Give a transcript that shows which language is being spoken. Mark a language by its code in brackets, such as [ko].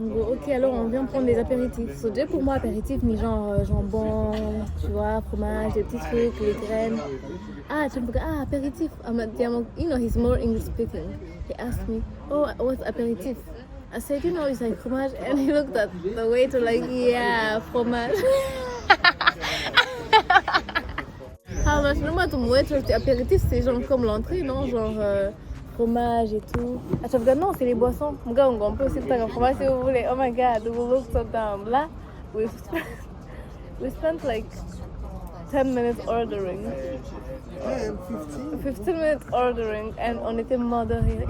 [fr] Ok, alors on vient prendre des apéritifs. So, déjà pour moi, apéritif, mais genre jambon, tu vois, fromage, des petits trucs, les graines. Ah, tu me dis, apéritif. [en] You know, he's more English speaking. He asked me, oh, what's apéritif? I said, you know, it's like fromage. And he looked at the waiter like, yeah, fromage. [fr] Alors, moi, ton waiter, apéritif, c'est genre comme l'entrée, non? Genre fromage et tout. Ah, tu regardes, non, c'est les boissons. Mon gars, on peut aussi faire un fromage si vous voulez. [en] Oh my god, we look so dumb. Là, we spent like 10 minutes ordering. 15 minutes ordering, and [fr] on était mort de rire.